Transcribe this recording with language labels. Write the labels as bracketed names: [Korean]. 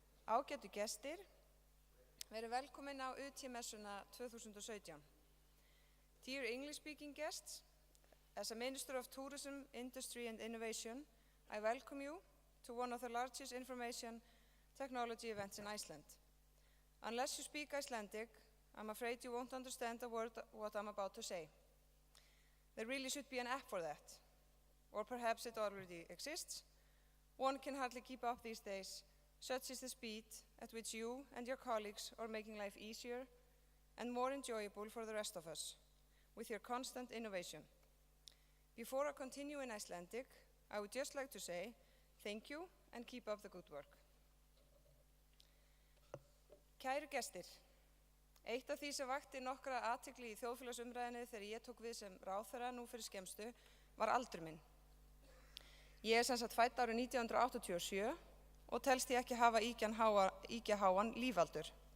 [Icelandic] Ágætu gestir, verið velkomin á UT-messuna 2017. [English] Dear English-speaking guests, as a Minister of Tourism, Industry and Innovation, I welcome you to one of the largest information technology events in Iceland. Unless you speak Icelandic, I'm afraid you won't understand a word what I'm about to say. There really should be an app for that, or perhaps it already exists. One can hardly keep up these days. Such is the speed at which you and your colleagues are making life easier and more enjoyable for the rest of us with your constant innovation. Before I continue in Icelandic, I would just like to say thank you and keep up the good work. [Icelandic] Kæru gestir, eitt af því sem vakti nokkra athygli í þjóðfélagsumræðunni þegar ég tók við sem ráðherra nú fyrir skemmstu var aldur minn. Ég sem sagt fædd árið 1987 og telst ég ekki hafa íkjaháan lífaldur.